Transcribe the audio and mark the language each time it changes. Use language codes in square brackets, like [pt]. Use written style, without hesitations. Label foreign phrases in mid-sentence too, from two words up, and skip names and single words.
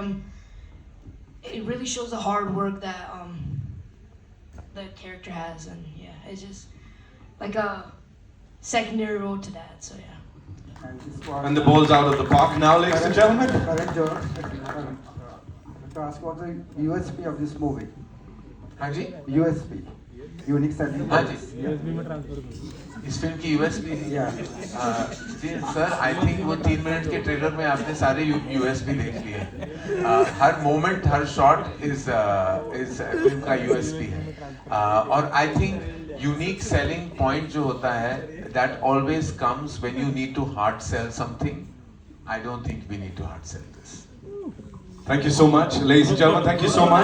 [en] It really shows the hard work that the character has, and yeah, it's just like a secondary role to that. So yeah. And the ball's out of the park now, ladies and gentlemen. Karan Johar, to ask what the USP of this movie. [hi] हाँ जी, [en] USP, unique selling. [hi] हाँ जी, इस फिल्म की यूएसपी जी सर, [en] I think [hi] वो 3 मिनट के ट्रेलर में आपने सारे यूएसपी देख लिए। हर मोमेंट, हर शॉट इस फिल्म का यूएसपी है। और [en] I think unique selling point [hi] जो होता है, [en] That always comes when you need to hard sell something. I don't think we need to hard sell this. Thank you so much, ladies and gentlemen. Thank you so much.